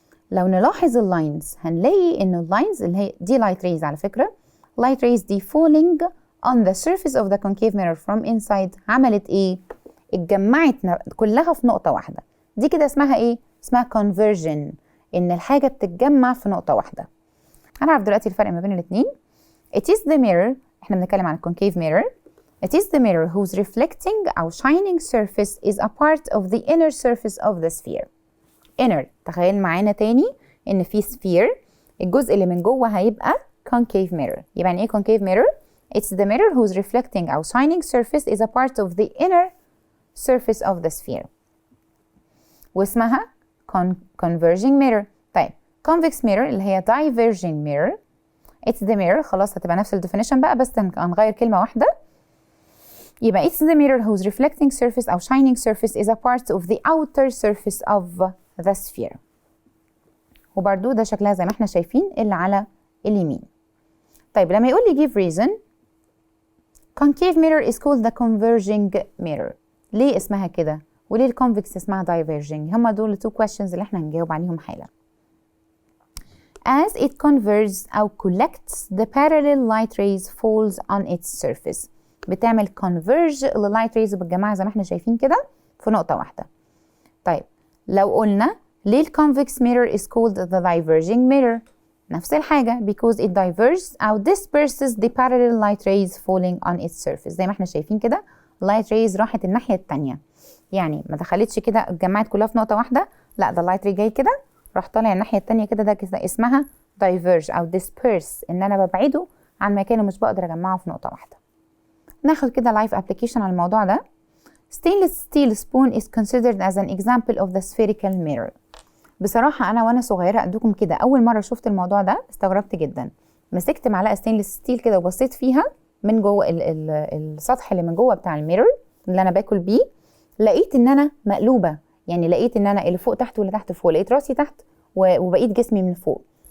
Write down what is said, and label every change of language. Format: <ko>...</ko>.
<ar>لو نلاحظ اللاينز هنلاقي ان اللاينز اللي هي دي light rays، على فكره light rays دي</ar> <en>falling on the surface of the concave mirror from inside</en> <ar>عملت ايه؟ اتجمعت كلها في نقطة واحدة. دي كده اسمها ايه؟ اسمها conversion، ان الحاجة بتتجمع في نقطة واحدة. هنعرف دلوقتي الفرق ما بين الاتنين.</ar> <en>It is the mirror،</en> <ar>احنا بنتكلم عن</ar> <en>concave mirror. It is the mirror whose reflecting أو shining surface is a part of the inner surface of the sphere.</en> <ar>inner تخيل معانا تاني ان في sphere، الجزء اللي من جوه هيبقى concave mirror. يبقى يعني ايه</ar> <en>concave mirror؟ It's the mirror whose reflecting أو shining surface is a part of the inner surface of the sphere. واسمها converging mirror. طيب convex mirror اللي هي diverging mirror. It's the mirror،</en> <ar>خلاص هتبقى نفس الديفينيشن بقى بس هنغير كلمة واحدة. يبقى</ar> <en>it's the mirror whose reflecting surface أو shining surface is a part of the outer surface of the sphere.</en> <ar>وبرضو ده شكلها زي ما احنا شايفين اللي على اليمين. طيب لما يقول لي</ar> <en>give reason، concave mirror is called the converging mirror.</en> <ar>ليه اسمها كده؟ وليه الكونفكس اسمها diverging؟ هما دول</ar> <en>two questions</en> <ar>اللي احنا هنجاوب عليهم حالا.</ar> <en>As it converges أو collects the parallel light rays falls on its surface.</en> <ar>بتعمل converge للlight rays بالجماعة زي ما احنا شايفين كده في نقطة واحدة. طيب لو قلنا ليه الكونفكس</ar> <en>mirror is called the diverging mirror؟</en> <ar>نفس الحاجة</ar> <en>because it diverges أو disperses the parallel light rays falling on its surface.</en> <ar>زي ما احنا شايفين كده light rays راحت الناحية التانية، يعني ما دخلتش كده اتجمعت كلها في نقطة واحدة، لا ده اللايت راي جاي كده راح طالع الناحية التانية كده، ده كده اسمها</ar> <en>diverge أو disperse،</en> <ar>إن أنا ببعده عن مكانه مش بقدر أجمعه في نقطة واحدة. ناخد كده لايف ابلكيشن على الموضوع ده.</ar> <en>stainless steel spoon is considered as an example of the spherical mirror.</en> <ar>بصراحة أنا وأنا صغيرة أدوكم كده أول مرة شفت الموضوع ده استغربت جدا. مسكت معلقة ستينلس ستيل كده وبصيت فيها من جوه السطح اللي من جوه بتاع الميرور اللي أنا باكل بيه، لقيت إن أنا مقلوبة، يعني لقيت إن أنا اللي فوق تحت واللي تحت فوق، لقيت راسي تحت وبقيت جسمي من فوق.</ar>